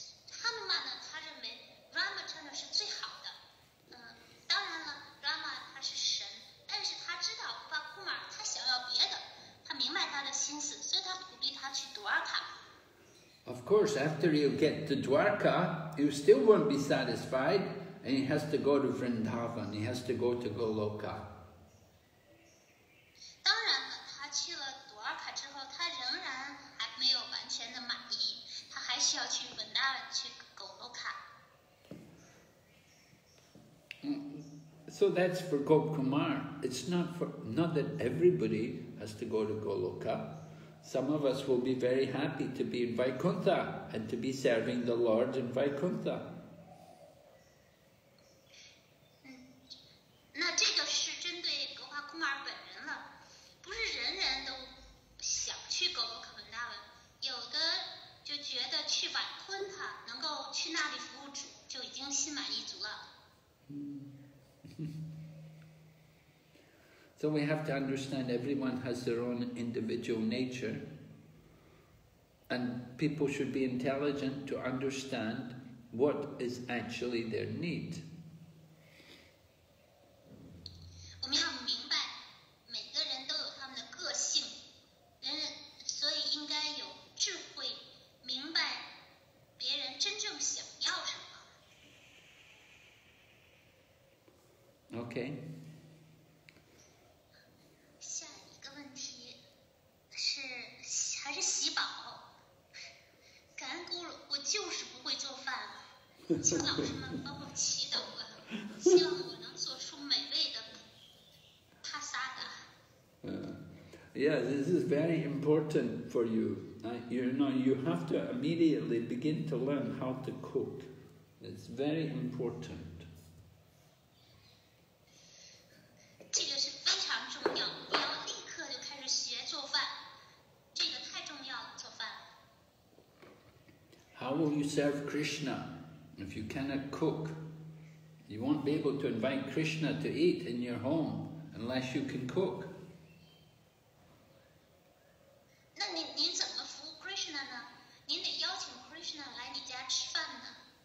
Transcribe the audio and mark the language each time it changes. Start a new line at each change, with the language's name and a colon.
Chinese: 哈努曼呢，他认为 Ramachandra 是最好的。当然了 ，Rama 他是神，但是他知道Bhagavatamrta他想要别的，他明白他的心思，所以他鼓励他去 Dwarka。
English: Of course, after he'll get to Dwarka, he still won't be satisfied, and he has to go to Vrindavan, he has to go to Goloka.
Chinese: 当然了，他去了 Dwarka 之后，他仍然还没有完全的满意，他还需要去Vrindavan去 Goloka。
English: So that's for Gopkumar. It's not that everybody has to go to Goloka. Some of us will be very happy to be in Vaikuntha and to be serving the Lord in Vaikuntha.
Chinese: 那这个是针对格华库马尔本人了，不是人人都想去格鲁克文大文，有的就觉得去瓦昆塔能够去那里服务主就已经心满意足了。
English: So we have to understand everyone has their own individual nature, and people should be intelligent to understand what is actually their need.
Chinese: 我们要明白，每个人都有他们的个性，所以应该有智慧，明白别人真正想要什么。
English: Okay.
Chinese: 下一个问题是还是洗宝。感恩咕噜，我就是不会做饭，请老师们帮我祈祷吧，希望我能做出美味的帕萨达。
English: Yeah, this is very important for you. You have to immediately begin to learn how to cook. It's very important.
Chinese: 这个是非常重要，你要立刻就开始学做饭，这个太重要了，做饭。
English: How will you serve Krishna if you cannot cook? You won't be able to invite Krishna to eat in your home unless you can cook.
Chinese: 那您怎么服务 Krishna 呢？您得邀请 Krishna 来你家吃饭呢。